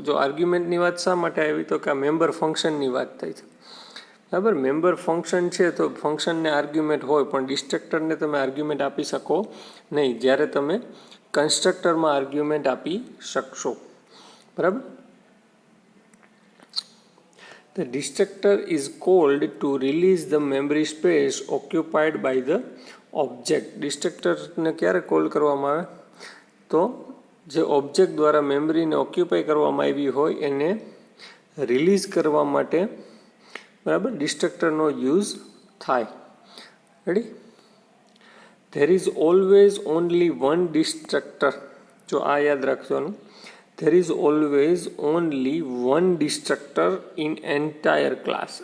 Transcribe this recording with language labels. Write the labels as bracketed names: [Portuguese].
[Gujarati] જો આર્ગ્યુમેન્ટની વાત શા માટે આવી તો કે આ મેમ્બર ફંક્શનની વાત થઈ છે. બરાબર. મેમ્બર ફંક્શન છે તો ફંક્શનને આર્ગ્યુમેન્ટ હોય, પણ ડિસ્ટ્રક્ટરને તમે આર્ગ્યુમેન્ટ આપી શકો નહીં. જ્યારે તમે કન્સ્ટ્રક્ટરમાં આર્ગ્યુમેન્ટ આપી શકશો. બરાબર. [English] The destructor is called to release the memory space occupied by the object. [Gujarati] ડિસ્ટ્રક્ટરને ક્યારે કોલ કરવામાં આવે તો જે ઓબ્જેક્ટ દ્વારા મેમરીને ઓક્યુપાય કરવામાં આવી હોય એને રિલીઝ કરવા માટે, બરાબર, ડિસ્ટ્રક્ટરનો યુઝ થાય. Ready. [English] There is always only one destructor. [Gujarati] જો આ યાદ રાખવાનું, [English] There is always only one destructor in entire class.